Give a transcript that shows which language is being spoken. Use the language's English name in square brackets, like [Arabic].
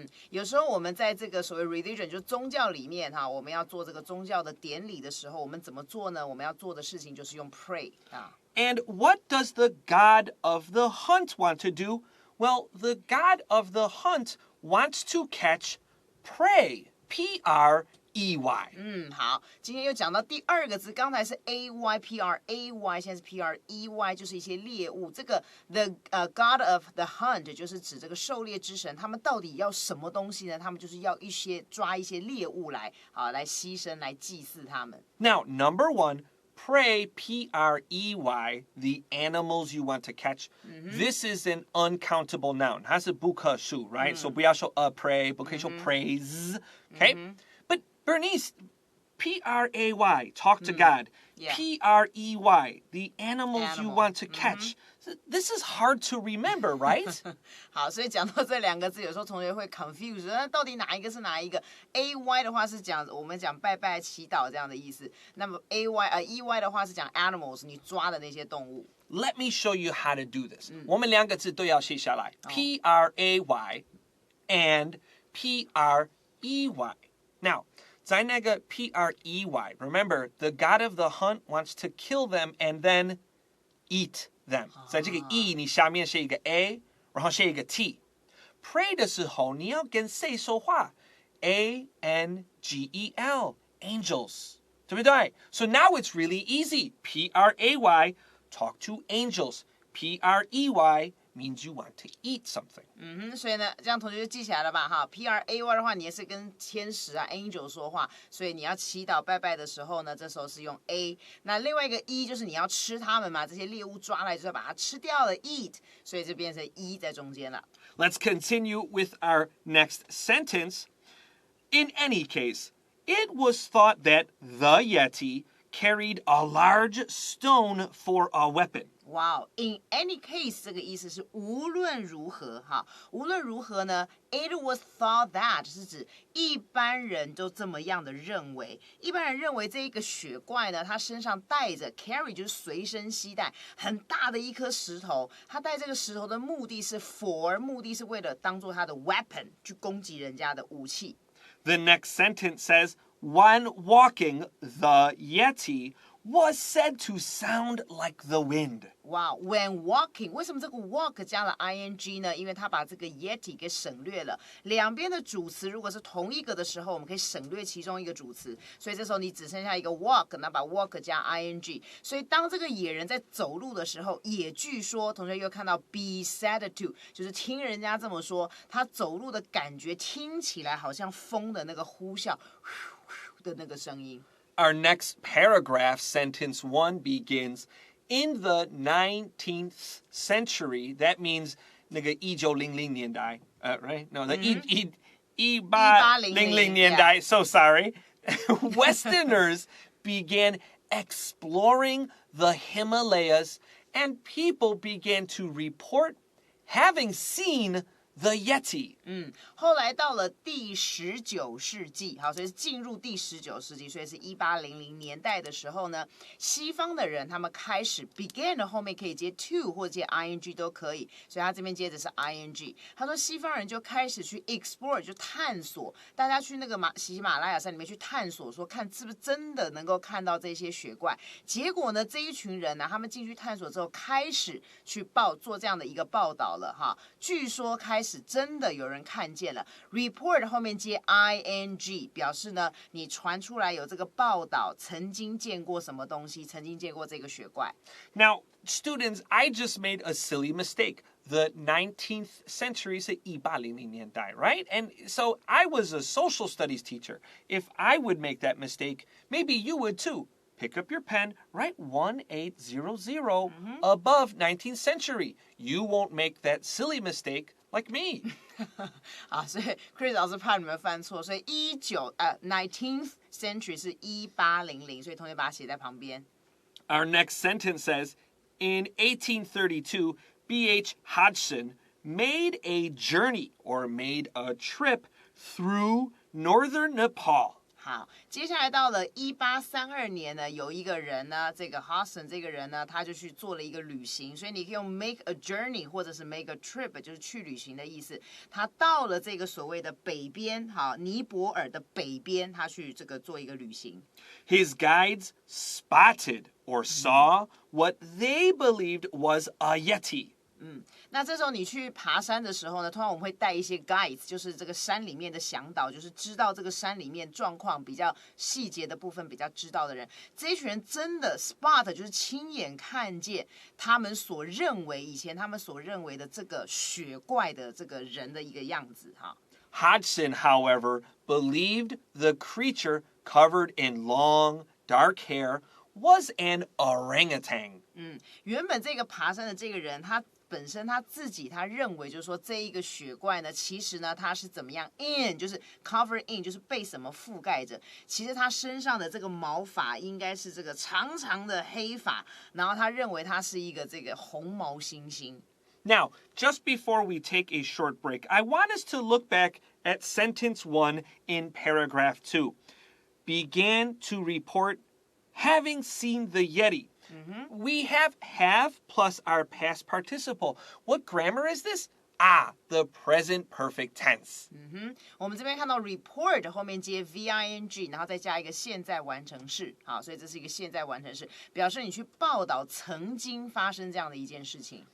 [Chinese] 有时候我们在这个所谓 religion 就是宗教里面哈，我们要做这个宗教的典礼的时候，我们怎么做呢？我们要做的事情就是用 pray 啊。 [English] And what does the god of the hunt want to do? Well, the god of the hunt wants to catch prey. P-R-E-Y. [Chinese] 好，今天又讲到第二个字，刚才是 A-Y P-R-A-Y， 现在是 P-R-E-Y， 就是一些猎物。这个 God of the Hunt 就是指这个狩猎之神，他们到底要什么东西呢？他们就是要抓一些猎物来牺牲来祭祀他们。 [English] Now, number one, pray, P-R-E-Y, the animals you want to catch. This is an uncountable noun. [Chinese] 它是不可数, [English] right? [Chinese] So 不要说pray, 不可以说praise, okay? [English] But Bernice, P-R-A-Y, talk to God. Yeah. P-R-E-Y, the animals you want to catch. This is hard to remember, right? [Chinese] 好，所以讲到这两个字，有时候同学会 confuse， 那到底哪一个是哪一个 ？A-Y 的话是讲我们讲拜拜祈祷这样的意思，那么 E-Y 的话是讲 animals， 你抓的那些动物。 [English] Let me show you how to do this. [Chinese] 我们两个字都要写下来 P-R-A-Y and P-R-E-Y. [English] Now, [Chinese] 在那个 [English] P-R-E-Y, remember, the God of the hunt wants to kill them and then eat them. [Chinese] 在这个 E 你下面写一个 A, 然后写一个 T. Pray 的时候你要跟谁说话 A-N-G-E-L, angels. 对不对? [English] So now it's really easy. P-R-A-Y, talk to angels. P-R-E-Y means you want to eat something. [Chinese] 所以呢，这样同学就记起来了吧？哈 ，P-R-A-Y 的话，你也是跟天使angel 说话，所以你要祈祷拜拜的时候呢，这时候是用 A。那另外一个 E 就是你要吃它们嘛，这些猎物抓来就是要把它吃掉了 ，eat， 所以就变成 E 在中间了。 [English] Let's continue with our next sentence. In any case, it was thought that the Yeti carried a large stone for a weapon. [Chinese] Wow, [English] in any case [Chinese] 这个意思是无论如何哈，无论如何呢 ， [English] it was thought that [Chinese] 是指一般人都这么样的认为，一般人认为这一个雪怪呢，他身上带着 carry 就是随身携带很大的一颗石头，他带这个石头的目的是 目的是为了当做他的 weapon 去攻击人家的武器。 [English] The next sentence says, when walking, the Yeti was said to sound like the wind. [Chinese] Wow, when walking， 为什么这个 walk 加了 ing 呢？因为它把这个 Yeti 给省略了。两边的主词如果是同一个的时候，我们可以省略其中一个主词，所以这时候你只剩下一个 walk， 那把 walk 加 ing。所以当这个野人在走路的时候，也据说同学又看到 be said to， 就是听人家这么说，他走路的感觉听起来好像风的那个呼啸的那个声音。 [English] Our next paragraph, sentence 1, begins, in the 19th century, that means [Chinese] 那个1900年代, [English] right? No, the [Chinese] 1800年代, [English] so sorry. Westerners began exploring the Himalayas and people began to report having seen the Yeti. [Chinese] 后来到了第19世纪，好，所以是进入第19世纪，所以是1800年代的时候呢，西方的人他们开始 begin 的后面可以接 to 或者接 ing 都可以，所以他这边接的是 ing。他说西方人就开始去 explore 就探索，大家去那个喜马拉雅山里面去探索，说看是不是真的能够看到这些雪怪。结果呢，这一群人呢，他们进去探索之后，开始去做这样的一个报道了哈。据说开始真的有人看见了 ，report 后面接 ing， 表示呢你传出来有这个报道，曾经见过什么东西，曾经见过这个雪怪。 [English] Now, students, I just made a silly mistake. The 19th century is [Chinese] 1800年代, [English] right? And so I was a social studies teacher. If I would make that mistake, maybe you would too. Pick up your pen, write 1800 above 19th century. You won't make that silly mistake like me. [Chinese] 啊，所以 Chris 老师怕你们犯错，所以19th century 是1800，所以同学把它写在旁边。 [English] Our next sentence says, in 1832, B.H. Hodgson made a journey or made a trip through northern Nepal. [Chinese] 好，接下来到了1832年呢，有一个人呢，这个 Hodgson 这个人呢，他就去做了一个旅行，所以你可以用 make a journey 或者是 make a trip， 就是去旅行的意思。他到了这个所谓的北边，好，尼泊尔的北边，他去这个做一个旅行。 [English] His guides spotted or saw what they believed was a Yeti. [Chinese] 那这时候你去爬山的时候呢，通常我们会带一些 guides， 就是这个山里面的向导，就是知道这个山里面状况比较细节的部分比较知道的人。这一群人真的 spot 就是亲眼看见他们所认为以前他们所认为的这个雪怪的这个人的一个样子哈。 [English] Hodgson, however, believed the creature covered in long, dark hair was an orangutan. [Chinese] 原本这个爬山的这个人，他本身他自己他认为就是说这一个雪怪呢，其实呢他是怎么样 in 就是 cover in 就是被什么覆盖着，其实他身上的这个毛发应该是这个长长的黑发，然后他认为他是一个这个红毛猩猩。 [English] Now, just before we take a short break, I want us to look back at sentence 1 in paragraph 2. Began to report having seen the Yeti. We have plus our past participle. What grammar is this? The present perfect tense. [Chinese] 我们这边看到 report 后面接 VING， 然后再加一个现在完成式，好，所以这是一个现在完成式，表示你去报道曾经发生这样的一件事情。